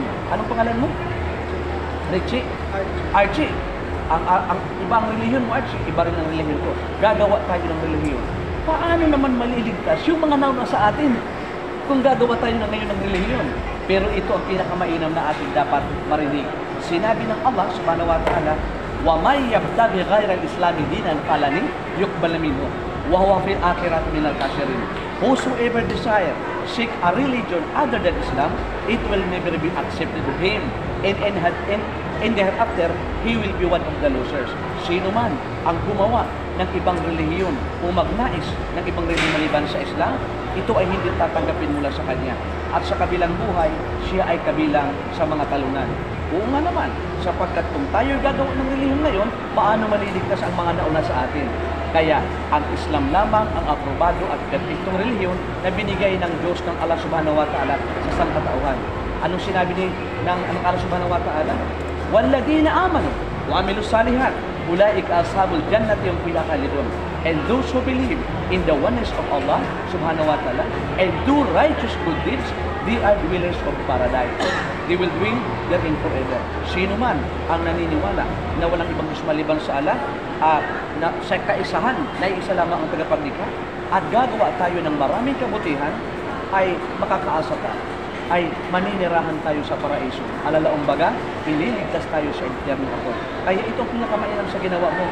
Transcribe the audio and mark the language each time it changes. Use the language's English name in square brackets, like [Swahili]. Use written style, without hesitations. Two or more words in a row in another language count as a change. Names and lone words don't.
[Filipino] Anong pangalan mo? Richie? Archie. Ang ibang relihiyon mo, Archie, iba rin ang relihiyon ko. Gagawa tayo ng relihiyon. Paano naman maliligtas yung mga nauna sa atin kung gagawa tayo na ngayon ng relihiyon? Pero ito ang pinakamainam na ating dapat marinig. Sinabi ng [Arabic] Allah سبحانه وتعالى, وَمَنْ يَبْتَغِ غَيْرَ الْإِسْلَامِ دِينًا فَلَنْ يُقْبَلَ مِنْهُ وَهُوَ فِي الْآخِرَةِ مِنَ الْخَاسِرِينَ. [English] Whosoever desire seek a religion other than Islam, it will never be accepted of him. And thereafter, he will be one of the losers. [Filipino] Sino man ang gumawa ng ibang relihiyon o magnais ng ibang relihiyon maliban sa Islam, ito ay hindi tatanggapin mula sa kanya. At sa kabilang buhay, siya ay kabilang sa mga talunan. Oo nga naman, sapagkat kung tayo gagawa ng relihiyon ngayon, paano maliligtas ang mga nauna sa atin? Kaya ang Islam lamang ang aprobado at perfectong relihiyon na binigay ng Diyos ng [Arabic] الله سبحانه وتعالى [Filipino] sa sangkatauhan. Anong sinabi ng [Arabic] الله سبحانه وتعالى? وَالَّذِينَ آمَنُوا وَعَمِلُوا الصَّالِحَاتِ أُولَٰئِكَ أَصْحَابُ الْجَنَّةِ هُمْ فِيهَا خَالِدُونَ. [English] And those who believe in the oneness of [Arabic] الله سبحانه وتعالى [English] and do righteous good deeds, they are dwellers of paradise. They will dwell therein forever. [Filipino] Sino man ang naniniwala na walang ibang Diyos maliban sa Allah, na sa kaisahan na isa lamang ang tagapaglikha, at gagawa tayo ng maraming kabutihan, ay makakaasa tayo, ay maninirahan tayo sa paraiso. Alalaong baga, ililigtas tayo sa impyerno ako. Kaya ito ang pinakamainam sa ginawa mo.